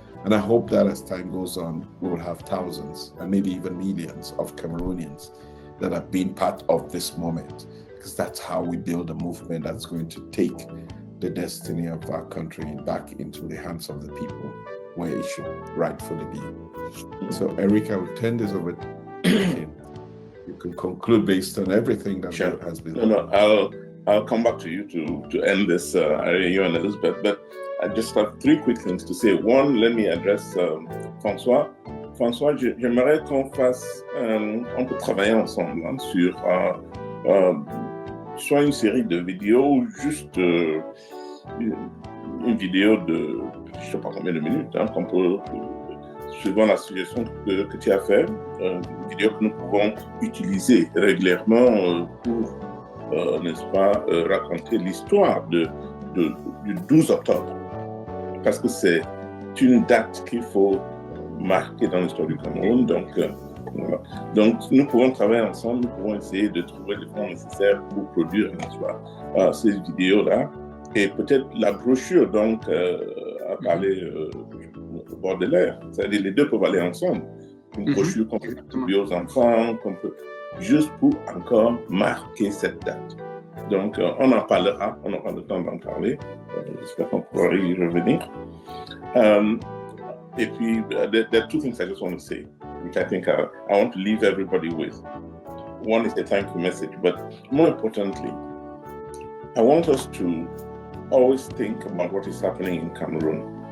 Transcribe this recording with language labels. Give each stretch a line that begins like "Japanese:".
English: And I hope that as time goes on, we will have thousands and maybe even millions of Cameroonians that have been part of this moment, because that's how we build a movement that's going to take the destiny of our country back into the hands of the people, where it should rightfully be. So, Eric, I will turn this over to you. You can conclude based on everything that has been. I'll come back to you to end this, you and Elizabeth, but I just have 3 quick things to say. One, let me address François.
French: François, j'aimerais qu'on fasse, on peut travailler ensemble sur soit une série de vidéos ou juste une vidéo de, je ne sais pas combien de minutes, qu'on peut, suivant la suggestion que tu as fait, une vidéo que nous pouvons utiliser régulièrement pour, n'est-ce pas, raconter l'histoire du 12 octobre. Parce que c'est une date qu'il faut marquer dans l'histoire du Cameroun. Donc, voilà. Donc, nous pouvons travailler ensemble, nous pouvons essayer de trouver les fonds nécessaires pour produire, n'est-ce pas, ces vidéos-là. Et peut-être la brochure, donc, à parler au bord de l'air. C'est-à-dire, les deux peuvent aller ensemble. Une brochure qu'on peut distribuer aux enfants, qu'on peut, juste pour encore marquer cette date. Donc, on en parlera, on aura le temps d'en parler. J'espère qu'on pourra y revenir. Et puis,
English: there are 2 things I just want to say, which I think I want to leave everybody with. One is the thank you message, but more importantly, I want us to always think about what is happening in Cameroon.